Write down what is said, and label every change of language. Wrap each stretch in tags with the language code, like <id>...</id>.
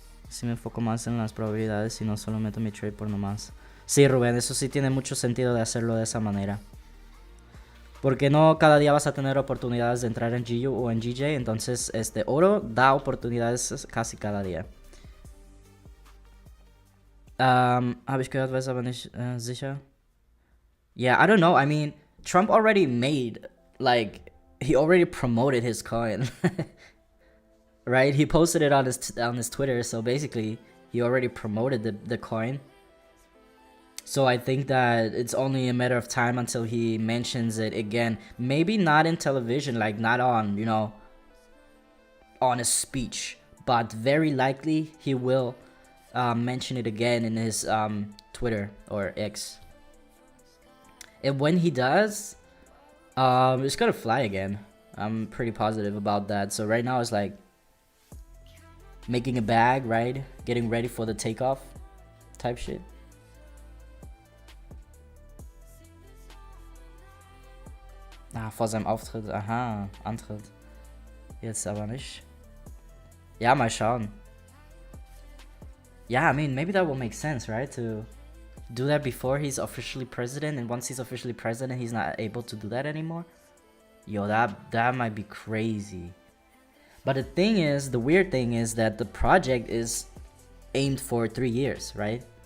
<es>Si me enfoco más en las probabilidades y no solo meto mi trade por nomás. Sí, Rubén, eso sí tiene mucho sentido de hacerlo de esa manera. Porque no cada día vas a tener oportunidades de entrar en GU o en GJ, entonces oro da oportunidades casi cada día.</es> <de>Habe ich gehört, weiß aber nicht sicher.</de> <en>Yeah, I don't know. I mean, Trump already made, like, he already promoted his coin. Right? He posted it on his Twitter, so basically he already promoted the coin. So I think that it's only a matter of time until he mentions it again. Maybe not in television, like not on, you know, on a speech, but very likely he will mention it again in his Twitter or X. And when he does, it's gonna fly again. I'm pretty positive about that. So right now it's like making a bag, right? Getting ready for the takeoff type shit.</en> <de>Ah, vor seinem Auftritt. Aha, Antritt. Jetzt aber nicht.</de> <en>Yeah, my Sean. Yeah, I mean, maybe that will make sense, right? To do that before he's officially president, and once he's officially president, he's not able to do that anymore. Yo, that might be crazy. But the thing is, the weird thing is that the project is aimed for 3 years, right?</en>